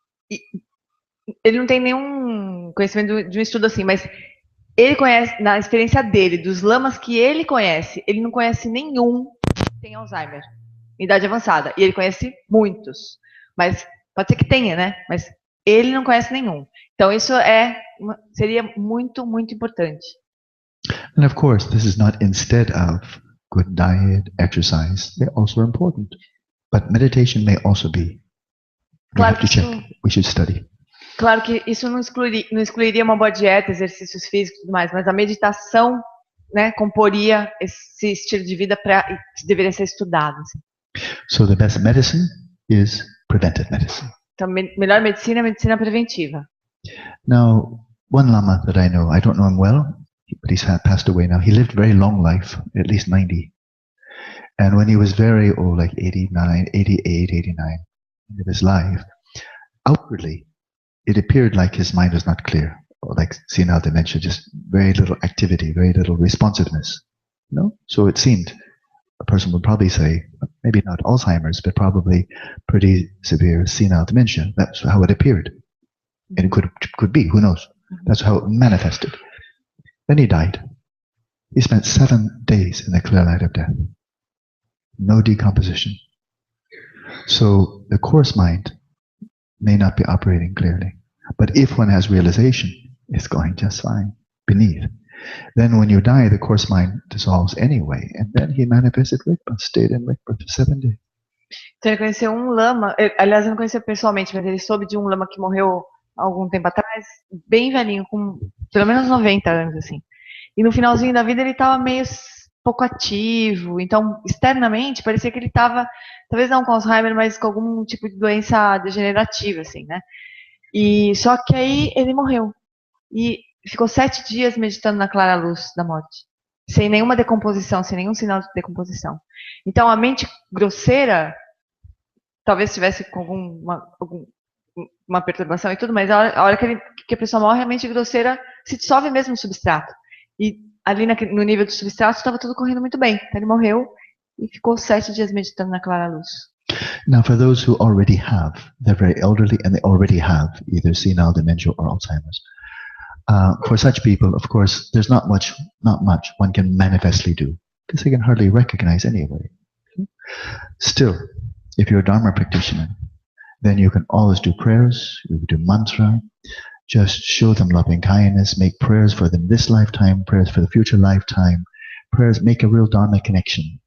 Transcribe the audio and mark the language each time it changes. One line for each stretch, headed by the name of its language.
Portuguese: E ele não tem nenhum conhecimento de um estudo assim, mas ele conhece, na experiência dele, dos lamas que ele conhece, ele não conhece nenhum que tem Alzheimer, em idade avançada. E ele conhece muitos. Mas pode ser que tenha, né? Mas ele não conhece nenhum. Então isso seria muito, muito importante.
English: And of course, this is not instead of good diet, exercise. They're also important. But meditation may also be. We
Portuguese: Claro
English: have to
Portuguese: que
English: check. We should study.
Portuguese: Claro que isso não excluiria uma boa dieta, exercícios físicos e tudo mais, mas a meditação, né, comporia esse estilo de vida que deveria ser estudado. Assim.
English: So the best medicine is preventive medicine.
Portuguese: Então, melhor medicina é medicina preventiva.
English: Now, one Lama that I know, I don't know him well, but he's passed away now. He lived a very long life, at least 90. And when he was very old, like 89, 88, 89, of his life, outwardly, it appeared like his mind was not clear, or like senile dementia, just very little activity, very little responsiveness. No? So it seemed, a person would probably say, maybe not Alzheimer's, but probably pretty severe senile dementia. That's how it appeared. And it could be, who knows? That's how it manifested. Then he died. He spent 7 days in the clear light of death. No decomposition. So the coarse mind may not be operating clearly. But if one has realization, it's going just fine beneath. Then when you die, the coarse mind dissolves anyway. And then he manifested Rigpa, stayed in Rigpa for 7 days.
Portuguese: Então ele conheceu um lama, aliás, eu não conheceu pessoalmente, mas ele soube de um lama que morreu há algum tempo atrás, bem velhinho, com pelo menos 90 anos, assim. E no finalzinho da vida ele estava meio pouco ativo, então externamente parecia que ele estava, talvez não com Alzheimer, mas com algum tipo de doença degenerativa, assim, né? E só que aí ele morreu e ficou 7 dias meditando na clara luz da morte, sem nenhuma decomposição, sem nenhum sinal de decomposição. Então a mente grosseira talvez tivesse com alguma perturbação e tudo, mas a hora que a pessoa morre, a mente grosseira se dissolve mesmo no substrato. E ali no nível do substrato estava tudo correndo muito bem. Então ele morreu e ficou 7 dias meditando na clara luz.
English: Now, for those who already have, they're very elderly and they already have either senile dementia or Alzheimer's. For such people, of course, there's not much one can manifestly do because they can hardly recognize anyway. Still, if you're a Dharma practitioner, then you can always do prayers, you do mantra, just show them loving kindness, make prayers for them this lifetime, prayers for the future lifetime, prayers, make a real Dharma connection.